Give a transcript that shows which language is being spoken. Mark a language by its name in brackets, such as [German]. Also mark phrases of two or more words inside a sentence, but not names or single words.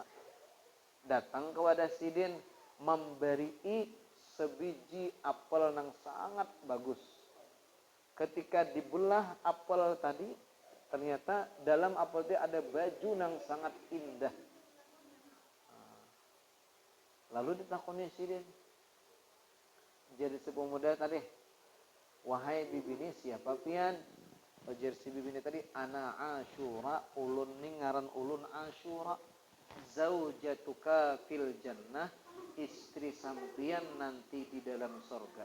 [Indonesian] Datang kepada Sidin memberi sebiji apel yang sangat bagus. Ketika dibelah apel tadi, ternyata dalam apel itu ada baju yang sangat indah. Lalu ditakoni Sidin. [Banjar] Jadi si pemuda tadi, wahai bibini siapa pian? Ujar si bibini tadi, ana Asyura, ulun ningaran ulun Asyura, [Arabic] zaujatuka fil jannah, [Banjar] istri sampian nanti di dalam surga.